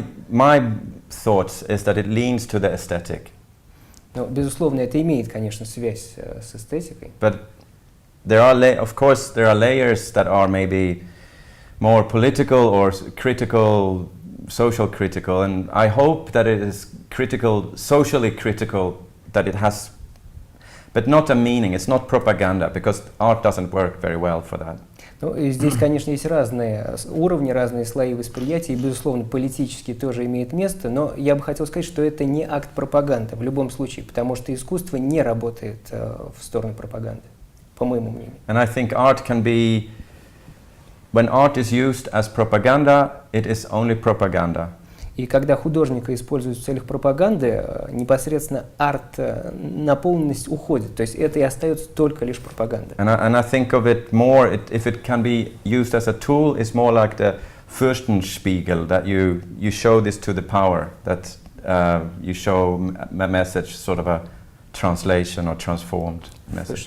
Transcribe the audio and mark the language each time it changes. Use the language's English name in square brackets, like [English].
[English] My thoughts is that it leans to the aesthetic. [Russian] Ну, безусловно, это имеет, конечно, связь с эстетикой. [English] But there are, of course, there are layers that are maybe more political or critical, social critical, and I hope that it is critical, socially critical, that it has, but not a meaning. It's not propaganda, because art doesn't work very well for that. [Russian] Ну, и здесь, конечно, есть разные уровни, разные слои восприятия, и, безусловно, политический тоже имеет место, но я бы хотел сказать, что это не акт пропаганды в любом случае, потому что искусство не работает в сторону пропаганды, по моему мнению. [English] And I think art can be, when art is used as propaganda, it is only propaganda. [Russian] И когда художника используют в целях пропаганды, непосредственно арт-наполненность уходит. То есть это и остается только лишь пропаганда. [English] And I think of it more, if it can be used as a tool, it's more like the Fürstenspiegel, that you show this to the power, that you show a message, sort of a translation or transformed message.